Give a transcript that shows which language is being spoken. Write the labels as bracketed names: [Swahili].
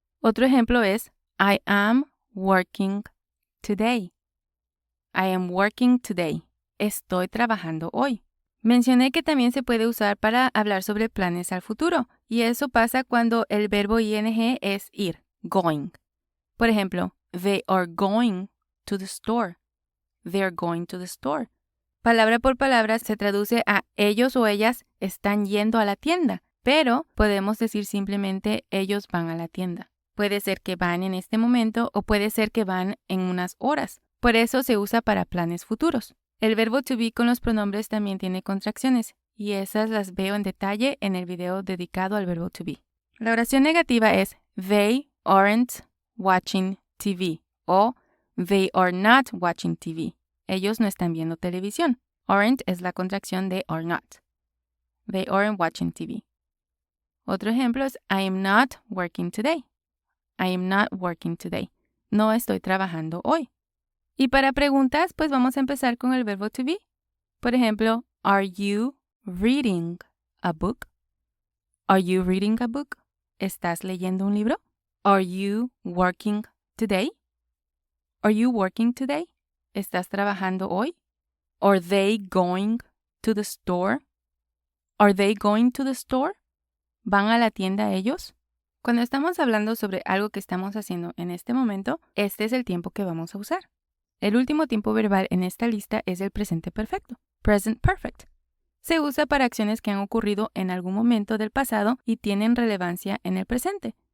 [Spanish] Otro ejemplo es [English] I am working today. I am working today. [Spanish] Estoy trabajando hoy. Mencioné que también se puede usar para hablar sobre planes al futuro, y eso pasa cuando el verbo ing es ir, going. Por ejemplo, [English] they are going to the store. They are going to the store. [Spanish] Palabra por palabra se traduce a ellos o ellas están yendo a la tienda, pero podemos decir simplemente ellos van a la tienda. Puede ser que van en este momento o puede ser que van en unas horas. Por eso se usa para planes futuros. El verbo to be con los pronombres también tiene contracciones y esas las veo en detalle en el video dedicado al verbo to be. La oración negativa es [English] they aren't watching TV o they are not watching TV. [Spanish] Ellos no están viendo televisión. [English] Aren't [Spanish] es la contracción de [English] are not. They aren't watching TV. [Spanish] Otro ejemplo es [English] I am not working today. I am not working today. [Spanish] No estoy trabajando hoy. Y para preguntas, pues vamos a empezar con el verbo to be. Por ejemplo, [English] are you reading a book? Are you reading a book? [Spanish] ¿Estás leyendo un libro? [English] Are you working today? Are you working today? [Spanish] ¿Estás trabajando hoy? [English] Are they going to the store? Are they going to the store? [Spanish] ¿Van a la tienda ellos? Cuando estamos hablando sobre algo que estamos haciendo en este momento, este es el tiempo que vamos a usar. El último tiempo verbal en esta lista es el presente perfecto, present perfect. Se usa para acciones que han ocurrido en algún momento del pasado y tienen relevancia en el presente.